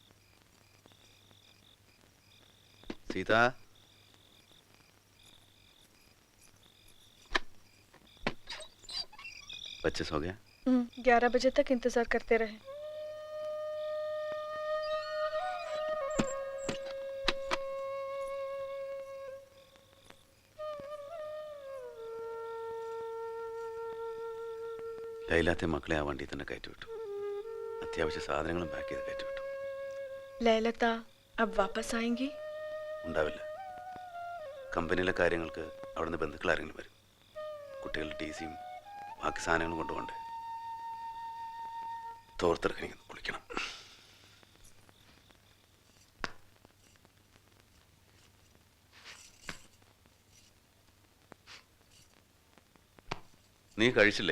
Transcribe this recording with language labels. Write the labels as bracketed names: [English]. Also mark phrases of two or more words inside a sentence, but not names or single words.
[Hindi] सीता, बच्चे सो गए? 11 बजे तक इंतजार करते रहे. [Malayalam] ലൈലാത്തെ മക്കളെ ആ വണ്ടി തന്നെ കയറ്റി വിട്ടു. അത്യാവശ്യ സാധനങ്ങളും പാക്ക് ചെയ്ത് കയറ്റി വിട്ടു. [Hindi] लैलता अब वापस आएंगी? [Malayalam] ഉണ്ടാവില്ല. കമ്പനിയിലെ കാര്യങ്ങൾക്ക് അവിടുന്ന് ബന്ധുക്കൾ ആരെങ്കിലും വരും. കുട്ടികളുടെ ടി.സിയും ബാക്കി സാധനങ്ങളും കൊണ്ടുപോകണ്ടേ. തോർത്തെടുക്കണമെങ്കിൽ കുളിക്കണം. നീ കഴിച്ചില്ലേ?